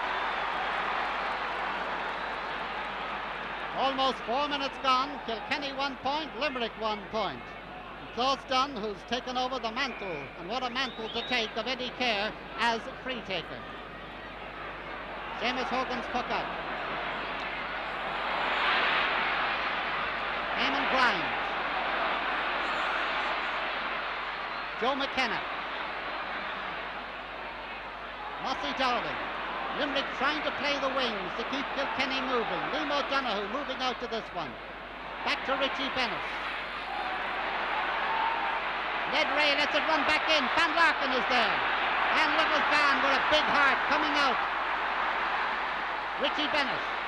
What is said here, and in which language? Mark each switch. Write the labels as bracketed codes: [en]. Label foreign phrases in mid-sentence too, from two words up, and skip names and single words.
[en] Almost 4 minutes gone. Kilkenny 1 point, Limerick 1 point. And Klaus Dunn, who's taken over the mantle, and what a mantle to take, of Eddie Kerr as free taker. Seamus Hogan's puck out. Eamon Grimes. Joe McKenna. Mossy Dowling. Limerick trying to play the wings to keep Kilkenny moving. Liam O'Donoghue moving out to this one. Back to Richie Bennis. Ned Ray lets it run back in. Van Larkin is there. And Little Van with a big heart coming out. Richie Bennis.